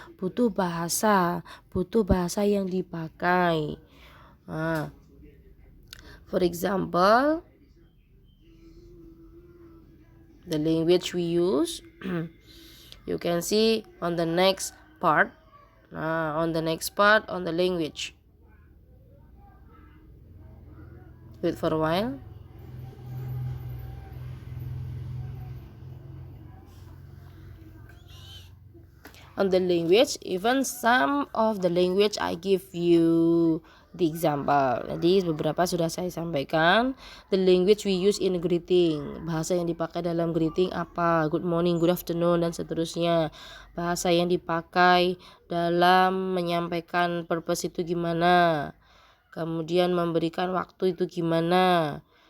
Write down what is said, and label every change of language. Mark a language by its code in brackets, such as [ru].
[id] Butuh bahasa yang dipakai. [en] For example, the language we use, you can see on the next part, on the language. Wait for a while. On the language, even some of the language I give you the example. [id] Jadi beberapa sudah saya sampaikan. [en] The language we use in greeting, [id] bahasa yang dipakai dalam greeting apa? [en] Good morning, good afternoon, [id] dan seterusnya. Bahasa yang dipakai dalam menyampaikan purpose itu gimana? Kemudian memberikan waktu itu gimana?